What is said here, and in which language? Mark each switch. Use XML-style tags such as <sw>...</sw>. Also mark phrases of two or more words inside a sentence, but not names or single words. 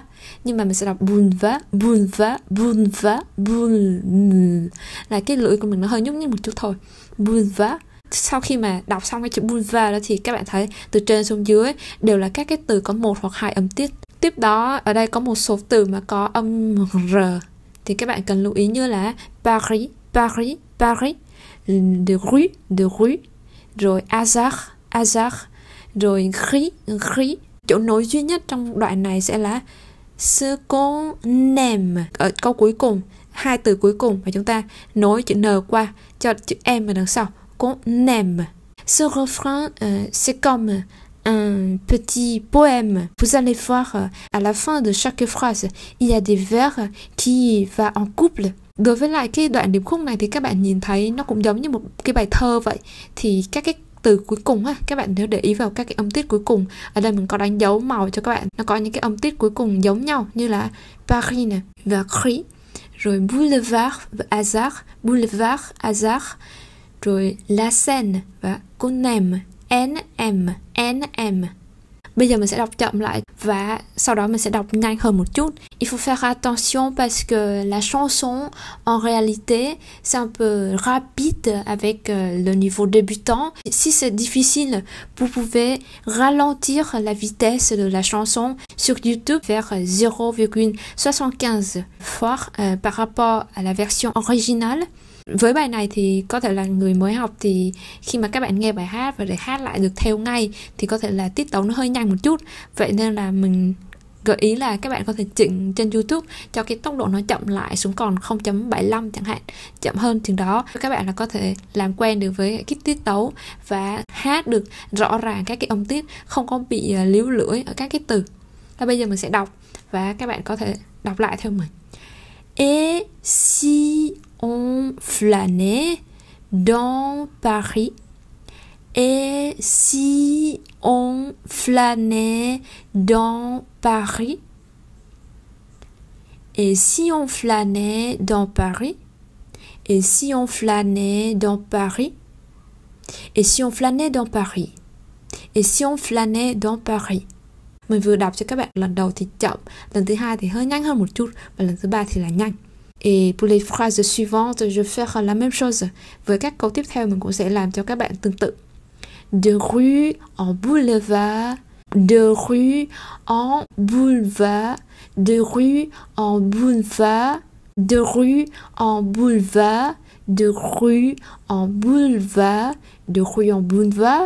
<vi>Nhưng mà mình sẽ đọc</vi> <fr>boulevard, boulevard, boulevard, boulevard.</fr> <vi>Là cái lưỡi của mình nó hơi nhúc nhích một chút thôi.</vi> <fr>Boulevard.</fr> <vi>Sau khi mà đọc xong cái chữ boulevard đó thì các bạn thấy từ trên xuống dưới đều là các cái từ có 1 hoặc 2 âm tiết. Tiếp đó ở đây có một số từ mà có âm R thì các bạn cần lưu ý như là Paris, Paris, Paris,</vi> <fr>de rue,</fr> <vi>rồi</vi> <fr>hasard, hasard,</fr> <vi>rồi</vi> <fr>gris, gris.</fr> <vi>Chỗ nối duy nhất trong đoạn này sẽ là</vi> <fr>ce qu'on aime.</fr> <vi>Ở câu cuối cùng hai từ cuối cùng và chúng ta nối chữ N qua cho chữ M ở đằng sau.</vi> <fr>Qu'on aime. Ce refrain, c'est comme un petit poème. Vous allez voir à la fin de chaque phrase, il y a des vers qui va en couple.</fr> <vi>Đối với lại cái đoạn điệp khúc này thì các bạn nhìn thấy nó cũng giống như một cái bài thơ vậy. Thì các cái từ cuối cùng á, các bạn nếu để ý vào các cái âm tiết cuối cùng. Ở đây mình có đánh dấu màu cho các bạn. Nó có những cái âm tiết cuối cùng giống nhau như là Paris này và Cri, rồi boulevard và hasard,</vi> <fr>boulevard hasard,</fr> <vi>rồi la Seine và</vi> <fr>qu'on aime,</fr> <vi>NM. Bây giờ mình sẽ đọc chậm lại và sau đó mình sẽ đọc nhanh hơn một chút.</vi> <fr>Il faut faire attention parce que la chanson, en réalité, c'est un peu rapide avec le niveau débutant. Si c'est difficile, vous pouvez ralentir la vitesse de la chanson sur YouTube vers 0,75 fois par rapport à la version originale.</fr> <vi>Với bài này thì có thể là người mới học thì khi mà các bạn nghe bài hát và để hát lại được theo ngay thì có thể là tiết tấu nó hơi nhanh một chút. Vậy nên là mình gợi ý là các bạn có thể chỉnh trên YouTube cho cái tốc độ nó chậm lại xuống còn 0.75 chẳng hạn, chậm hơn chừng đó. Các bạn là có thể làm quen được với cái tiết tấu và hát được rõ ràng các cái âm tiết, không có bị líu lưỡi ở các cái từ. Và bây giờ mình sẽ đọc và các bạn có thể đọc lại theo mình.</vi> <fr>Et si on flânait dans Paris? Et si on flânait dans Paris? Et si on flânait dans Paris? Et si on flânait dans Paris? Et si on flânait dans Paris? Et si on flânait dans Paris?</fr> <vi>Mình vừa đọc cho các bạn lần đầu thì chậm, lần thứ hai thì hơi nhanh hơn một chút và lần thứ ba thì là nhanh.</vi> <fr>Et pour les phrases suivantes, je vais faire la même chose.</fr> <vi>Với các câu tiếp theo mình cũng sẽ làm cho các bạn tương tự.</vi> <fr>De rue en boulevard, de rue en boulevard, de rue en boulevard, de rue en boulevard, de rue en boulevard, de rue en boulevard.</fr>